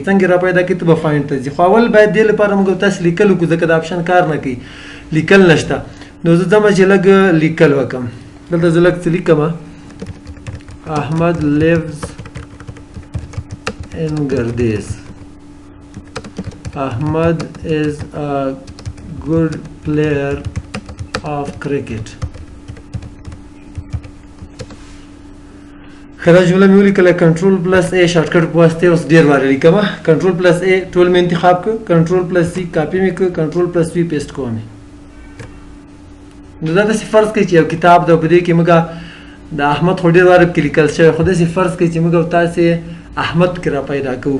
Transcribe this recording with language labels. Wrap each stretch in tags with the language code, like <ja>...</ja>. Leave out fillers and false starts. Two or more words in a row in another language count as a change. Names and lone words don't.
<ps>څنګه را پیدا کوي؟ ته به فایند ته ځي. خو اول باید دې لپاره موږ تاسو لیکل وکړو، ځکه د آپشن کار نه کوي، لیکل نشته. نو زه ځم چې لږ لیکل وکړم. دلته زه لږ څه لیکم:</ps> <en>Ahmad lives in Gardez. Ahmad is a good player of cricket.</en> <ps>خدا جمله مې ولیکله.</ps> <en>Control plus A shortcut</en> <ps>په واسطه اوس ډېر واره لیکم.</ps> <en>Control plus A</en> <ps>ټول مې انتخاب کړ،</ps> <en>Control plus C copy</en> <ps>مې کړ،</ps> <en>Control plus V paste</en> <ps>کوم. نو دا داسې فرض کړئ چې یو کتاب ده، په دې کې موږ د احمد خو ډېر واره پکې لیکل شوی، خو داسې فرض کړئ چې موږ تاسې احمد کې را پیدا کوو.</ps>